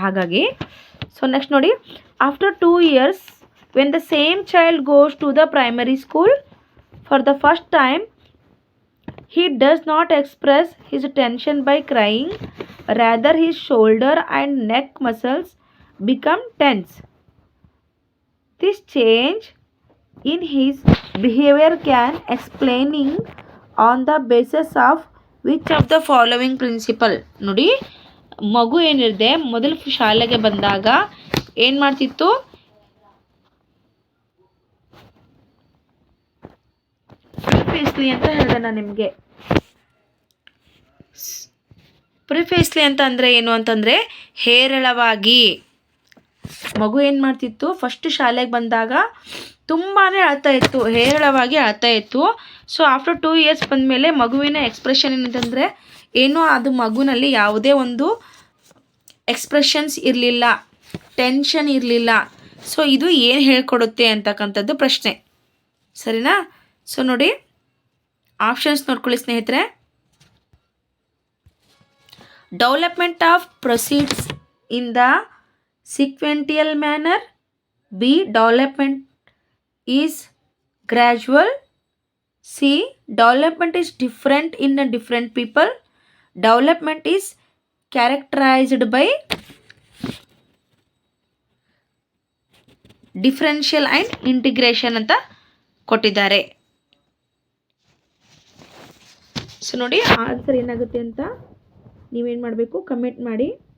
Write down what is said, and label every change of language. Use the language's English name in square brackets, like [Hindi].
[English] ಹಾಗಾಗಿ so next ನೋಡಿ, after 2 years when the same child goes to the primary school for the first time he does not express his tension by crying, rather his shoulder and neck muscles become tense. This change in his behavior can explaining on the basis of which of the following principle. [Kannada] ನೋಡಿ, ಮಗು ಏನಿದೆ ಮೊದಲು ಶಾಲೆಗೆ ಬಂದಾಗ ಏನು ಮಾಡ್ತಿತ್ತು, ಪ್ರಿಫೇಸ್ಲಿ ಅಂತ ಹೇಳಿದೆ ನಾನು ನಿಮಗೆ. ಪ್ರಿಫೇಸ್ಲಿ ಅಂತ ಅಂದರೆ ಏನು ಅಂತಂದರೆ ಹೇರಳವಾಗಿ. ಮಗು ಏನು ಮಾಡ್ತಿತ್ತು, ಫಸ್ಟ್ ಶಾಲೆಗೆ ಬಂದಾಗ ತುಂಬಾ ಅಳ್ತಾ ಇತ್ತು, ಹೇರಳವಾಗಿ ಅಳ್ತಾ ಇತ್ತು. ಸೊ ಆಫ್ಟರ್ 2 years ಬಂದಮೇಲೆ ಮಗುವಿನ ಎಕ್ಸ್ಪ್ರೆಷನ್ ಏನಂತಂದರೆ ಏನೋ ಅದು ಮಗುವಿನಲ್ಲಿ ಯಾವುದೇ ಒಂದು ಎಕ್ಸ್ಪ್ರೆಷನ್ಸ್ ಇರಲಿಲ್ಲ, ಟೆನ್ಷನ್ ಇರಲಿಲ್ಲ. ಸೊ ಇದು ಏನು ಹೇಳ್ಕೊಡುತ್ತೆ ಅಂತಕ್ಕಂಥದ್ದು ಪ್ರಶ್ನೆ. ಸರಿನಾ? ಸೊ ನೋಡಿ, ಆಪ್ಷನ್ಸ್ ನೋಡ್ಕೊಳ್ಳಿ ಸ್ನೇಹಿತರೆ. [English] Development of proceeds in the sequential manner. B. Development is gradual. C. Development is different in different people. Development is characterized by differential and integration [Kannada] ಅಂತ ಕೊಟ್ಟಿದ್ದಾರೆ. ಸೊ ನೋಡಿ ಆನ್ಸರ್ ಏನಾಗುತ್ತೆ ಅಂತ ನೀವೇನು ಮಾಡಬೇಕು, ಕಮೆಂಟ್ ಮಾಡಿ.